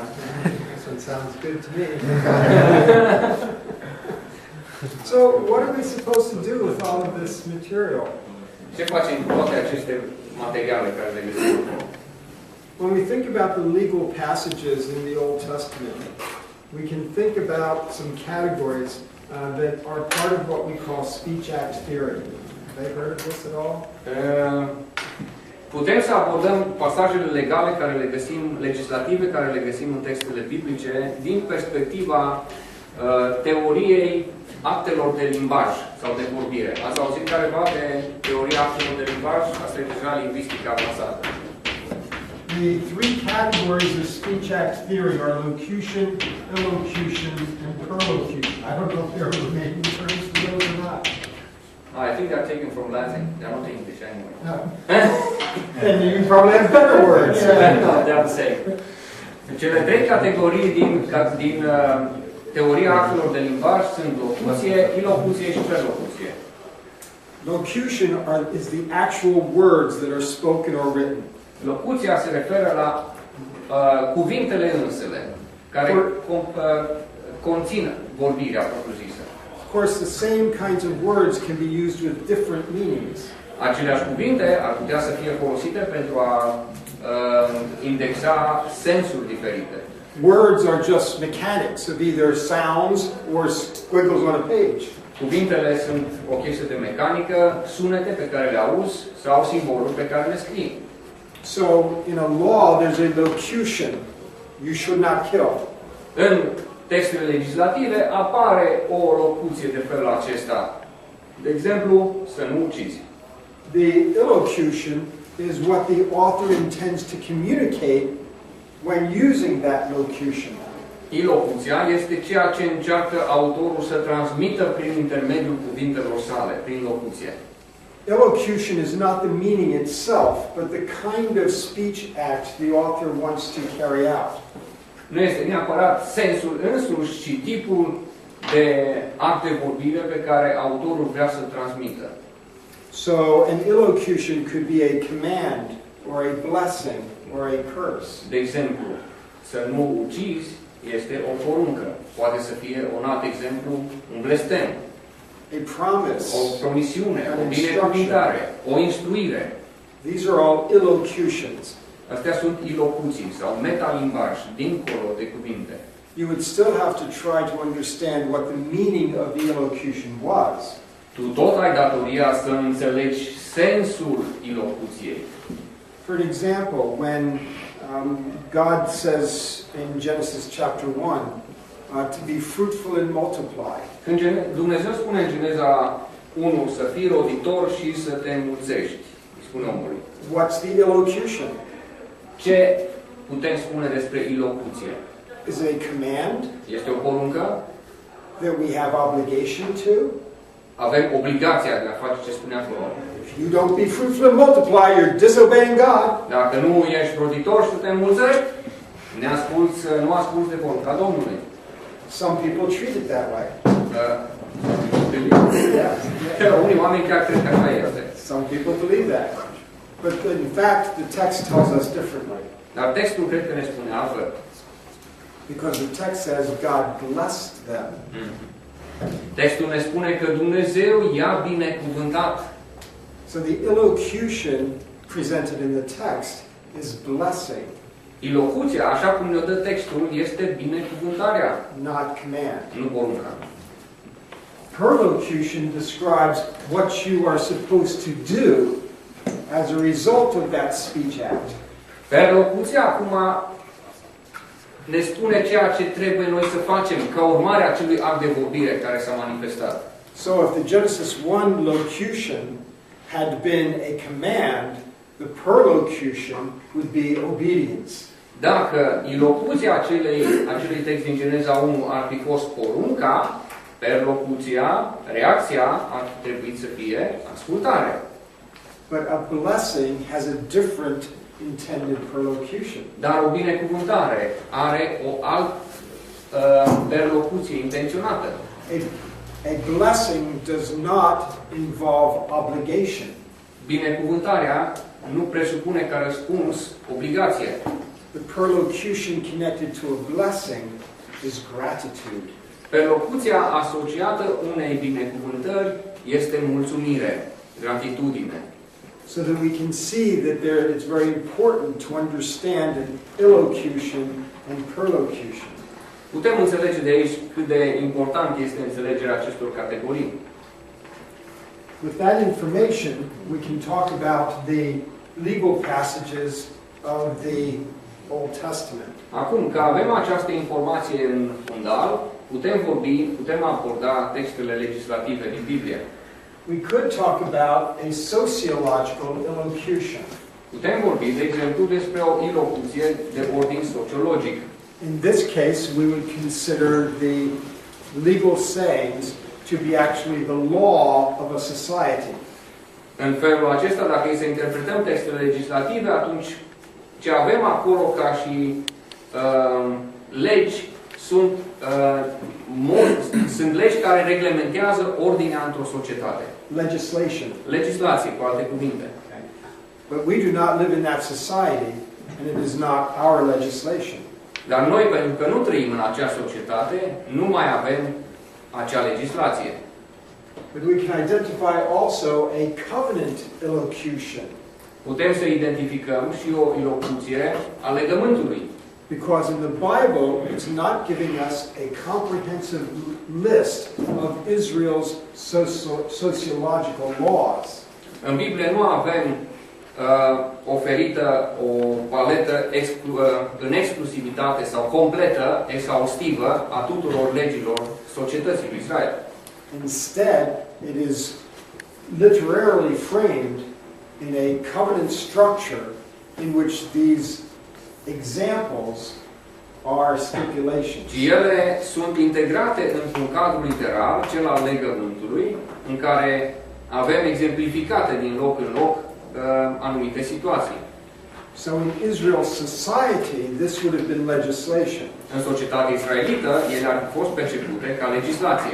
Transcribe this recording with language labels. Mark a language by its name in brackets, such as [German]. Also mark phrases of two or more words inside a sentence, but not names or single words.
[English] This one sounds good to me. So, what are we supposed to do with all of this material? [Romanian] Ce facem cu toate aceste materiale care le găsim? [English] When we think about the legal passages in the Old Testament, we can think about some categories that are part of what we call speech act theory. Have you heard of this at all? [Romanian] Putem să abordăm pasajele legale care le găsim, legislative care le găsim în textele biblice, din perspectiva teoriei actelor de limbaj sau de vorbire. Ați auzit careva de teoria actelor de limbaj? Asta e deja lingvistică avansată. [English] The three categories of speech act theory are locution, illocution, and perlocution. I don't know if there are remaining terms for those or not. I think they're taken from Latin. They're not English anyway. No. And you probably have better words. No, they're the same. [Romanian] Cele trei categorii din teoria actelor de limbaj sunt locuție, ilocuție și prelocuție. [English] Locution is the actual words that are spoken or written. [Romanian] Locuția se referă la cuvintele însele, care conțin vorbirea propriu-zisă. [English] Of course, the same kinds of words can be used with different meanings. [Romanian] Aceleași cuvinte ar putea să fie folosite pentru a indexa sensuri diferite. [English] Words are just mechanics of either sounds or squiggles on a page. [Romanian] Cuvintele sunt o chestie de mecanică, sunete pe care le auzi sau simboluri pe care le scrii. [English] So, in a law, there's a locution. You should not kill. [Romanian] În textele legislative apare o locuție de felul acesta. De exemplu, să nu ucizi. [English] The illocution is what the author intends to communicate when using that locution. [Romanian] Ilocuția este ceea ce încearcă autorul să transmită prin intermediul cuvintelor sale, prin locuție. [English] Illocution is not the meaning itself, but the kind of speech act the author wants to carry out. [Romanian] Nu este neapărat sensul însuși, ci tipul de act de vorbire pe care autorul vrea să transmită. [English] So an illocution could be a command or a blessing or a curse. [Romanian] De exemplu, să nu ucizi este o poruncă. Poate să fie un alt exemplu, un blestem, [English] A promise, [Romanian] o promisiune, o binecuvântare, o instruire. [English] These are all illocutions. [Romanian] Astea sunt ilocuții sau metalimbaj, dincolo de cuvinte. [English] You would still have to try to understand what the meaning of the illocution was. [Romanian] Tu tot ai datoria să înțelegi sensul ilocuției. [English] For example, when God says in Genesis chapter 1 to be fruitful and multiply. [Romanian] Când Dumnezeu spune în Geneza 1 să fii roditor și să te înmulțești, spune omului. [English] What's the illocution? [Romanian] Ce putem spune despre ilocuție? [English] Is it a command [Romanian] Este o poruncă? [English] that we have obligation to? [Romanian] Avem obligația de a face ce spune acolo. [English] If you don't be fruitful and multiply, you're disobeying God. [Romanian] Dacă nu ești roditor și te înmulțești, nu asculți de porunca Domnului. [English] Some people treat it that way. [Romanian] Unii oameni chiar cred că așa este. [English] Some people believe that. But in fact, the text tells us differently. [Romanian] Dar textul cred că ne spune altfel. [English] Because the text says God blessed them. [Romanian] Textul ne spune că Dumnezeu i-a binecuvântat. [English] So the illocution presented in the text is blessing, [Romanian] Ilocuția, așa cum ne-o dă textul, este binecuvântarea, [English] not command. [Romanian] nu porunca. [English] Perlocution describes what you are supposed to do as a result of that speech act. [Romanian] Perlocuția acum ne spune ceea ce trebuie noi să facem ca urmare a acelui act de vorbire care s-a manifestat. [English] So if the Genesis 1 locution had been a command, the perlocution would be obedience. [Romanian] Dacă ilocuția acelui text din Geneza 1 ar fi fost porunca, perlocuția, reacția ar trebui să fie ascultare. [English] But a blessing has a different intended perlocution. [Romanian] Dar o binecuvântare are o altă perlocuție intenționată. [English] A blessing does not involve obligation. [Romanian] Binecuvântarea nu presupune ca răspuns obligație. [English] The perlocution connected to a blessing is gratitude. [Romanian] Perlocuția asociată unei binecuvântări este mulțumire, gratitudine. [English] So that we can see that it's very important to understand an illocution and perlocution. [Romanian] Putem înțelege de aici cât de important este înțelegerea acestor categorii. [English] With that information, we can talk about the legal passages of the Old Testament. [Romanian] Acum că avem această informație în fundal, putem aborda textele legislative din Biblie. [English] We could talk about a sociological illocution. [Romanian] Putem vorbi, de exemplu, despre o ilocuție de ordin sociologic. [English] In this case, we would consider the legal sayings to be actually the law of a society. [Romanian] În felul acesta, dacă să interpretăm textele legislative, atunci ce avem acolo ca și legi sunt legi care reglementează ordinea într-o societate. [English] Legislation. [Romanian] Legislație, cu alte cuvinte. [English] Okay. But we do not live in that society, and it is not our legislation. [Romanian] Dar noi, pentru că nu trăim în acea societate, nu mai avem acea legislație. [English] But we can identify also a covenant illocution. [Romanian] Putem să identificăm și o ilocuție a legământului. [English] Because in the Bible, it's not giving us a comprehensive list of Israel's sociological laws. [Romanian] În Biblie nu avem oferită o paletă în exclusivitate sau completă, exhaustivă a tuturor legilor societății lui Israel. [English] Instead, it is literally framed in a covenant structure in which these examples are stipulations. [Romanian] Și ele sunt integrate într-un cadru literal, cel al legământului, în care avem exemplificate din loc în loc anumite situații. [English] So in Israel's society, this would have been legislation. [Romanian] În societatea israelită, ele ar fi fost percepute ca legislație.